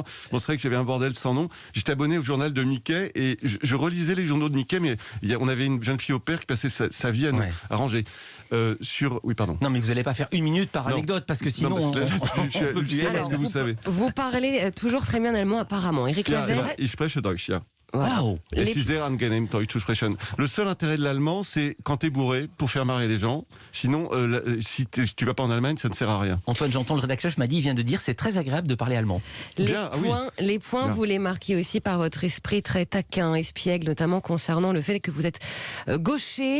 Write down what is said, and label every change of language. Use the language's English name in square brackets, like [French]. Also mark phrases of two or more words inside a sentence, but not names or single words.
[French] Bon, c'est vrai que j'avais un bordel sans nom. J'étais abonné au journal de Mickey et je relisais les journaux de Mickey, mais on avait une jeune fille au père qui passait sa vie à ranger. Oui, pardon. Non, mais vous n'allez pas faire une minute par anecdote parce que sinon on peut plus. Alors, vous savez. Vous parlez toujours très bien allemand apparemment. Éric Lavenne. [German] Ich spreche Deutsch, ja. [French] Voilà. Wow. [German] Es ist sehr angenehm, Deutsch zu sprechen. [French] Le seul intérêt de l'allemand, c'est quand t'es bourré pour faire marrer les gens. Sinon, si tu vas pas en Allemagne, ça ne sert à rien. Antoine Janton, le rédacteur, m'a dit, il vient de dire, c'est très agréable de parler allemand. Les points, vous les marquez aussi par votre esprit très taquin, espiègle, notamment concernant le fait que vous êtes gaucher.